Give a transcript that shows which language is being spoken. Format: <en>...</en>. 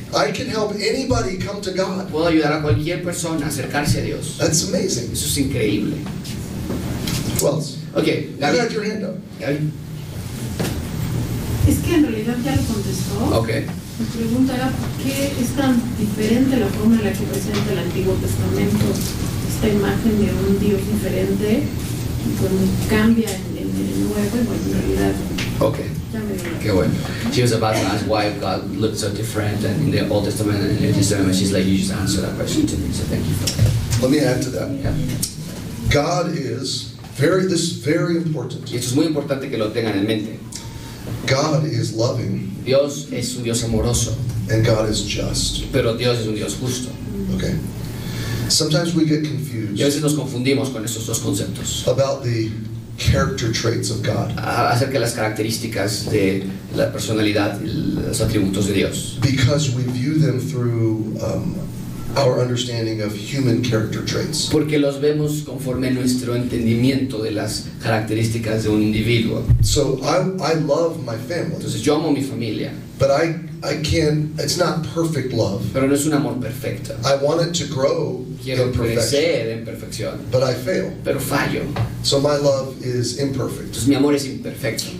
<en>I can help anybody come to God.</en> <es>Puedo ayudar a cualquier persona a acercarse a Dios.</es> <en>That's amazing.</en> <es>Eso es increíble.</es> <en>Who else?</en> <es>Ok,</es> <en>You</en> <es>Gaby.</es> <en>had your hand up.</en> <es>Gaby. Es que en realidad ya lo contestó. Ok. Mi pregunta era por qué es tan diferente la forma en la que presenta el Antiguo Testamento esta imagen de un Dios diferente y cuando cambia en el Nuevo, y bueno, en realidad Ok. ya me dio la Qué bueno.</es> <en>She was about to ask why God looked so different and in the Old Testament and in the New Testament. She's like, you just answered that question to me, so thank you for that. Let me add to that. Yeah. God is this is very important.</en> <es>Y esto es muy importante que lo tengan en mente.</es> <en>God is loving</en> <es>Dios es un Dios amoroso,</es> <en>and God is just.</en> <es>pero Dios es un Dios justo.</es> <en>Okay. Sometimes we get</en> <es>Y a</es> <en>confused</en> <es>veces nos confundimos con esos dos conceptos</es> <en>about the character traits of God</en> <es>acerca de las características de la personalidad y los atributos de Dios.</es> <en>because we view them through our understanding of human character traits.</en> <es>Porque los vemos conforme nuestro entendimiento de las características de un individuo.</es> <en>So I love my family,</en> <es>Entonces yo amo a mi familia,</es> <en>but I can't, it's not perfect love.</en> <es>pero no es un amor perfecto.</es> <en>I want it to grow</en> <es>Quiero</es> <en>in perfection,</en> <es>crecer en perfección,</es> <en>but I fail.</en> <es>pero fallo.</es> <en>So my love is imperfect.</en> <es>Entonces mi amor es imperfecto.</es>